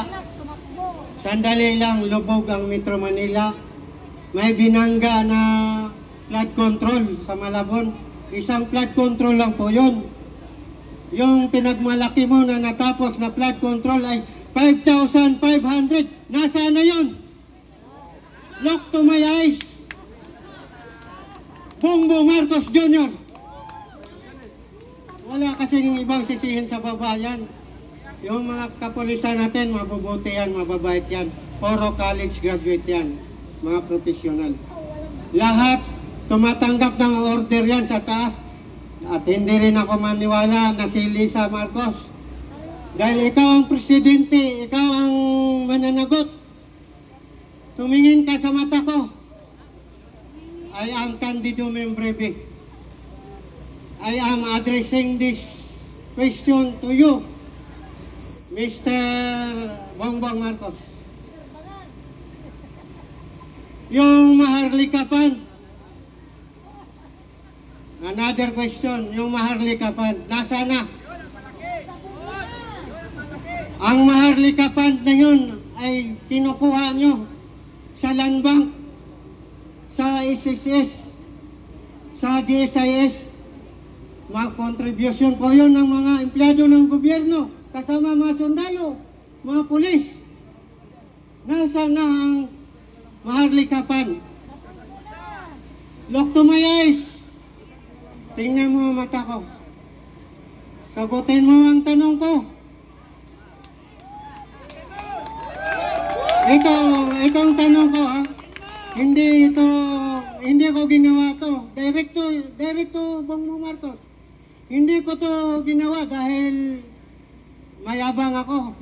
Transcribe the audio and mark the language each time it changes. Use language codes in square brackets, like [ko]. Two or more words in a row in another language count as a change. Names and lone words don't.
[tl] Sandali lang lubog ang Metro Manila. May binangga na [en] flood control [tl] sa Malabon. Isang [en] flood control [tl] lang po yun. Yung pinagmalaki mo na natapos na [en] flood control [tl] ay 5,500. Nasaan na yun? [en] Look to my eyes, Bongbong Marcos Jr. [tl] Wala kasing ibang sisihin sa babayan. Yung mga kapulisan natin, mabubuti yan, mababait yan. Puro college graduate yan, mga profesional. Lahat tumatanggap ng order yan sa taas. At hindi rin ako maniwala na si Lisa Marcos. Dahil ikaw ang presidente, ikaw ang mananagot. Tumingin ka sa mata ko. [en] I am Candido Membreve. I am addressing this question to you, Mr. [tl] Bongbong Marcos. Yung Maharlika Fund. [en] Another question, yung Maharlika Fund. [tl] Nasaan na? Ang Maharlika Fund na yun ay kinukuha nyo sa Land Bank, sa SSS, sa GSIS. Mga contribution po yun ng mga empleyado ng gobyerno, kasama mga sundalo, mga pulis. Nasaan na ang maharlikapan? [en] Look to my eyes. [tl] Tingnan mo ang mata ko. Sagutin mo ang tanong ko. Ito ang tanong ko, ha? Hindi ko ginawa to. Direkto Bongbong Marcos. Hindi ko to ginawa dahil mayabang ako.